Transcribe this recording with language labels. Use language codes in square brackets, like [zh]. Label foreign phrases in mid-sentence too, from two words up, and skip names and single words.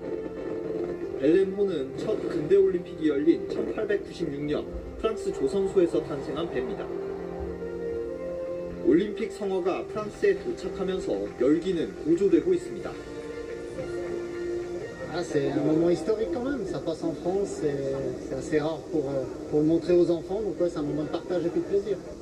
[ko] 벨렘호는 첫 근대올림픽이 열린 1896년 프랑스 조선소에서 탄생한 배입니다. 올림픽 성화가 프랑스에 도착하면서 열기는 고조되고 있습니다. [fr] C'est un moment historique quand même, ça passe en France, c'est assez rare pour montrer aux enfants, donc ouais, c'est un moment de partage et puis de plaisir.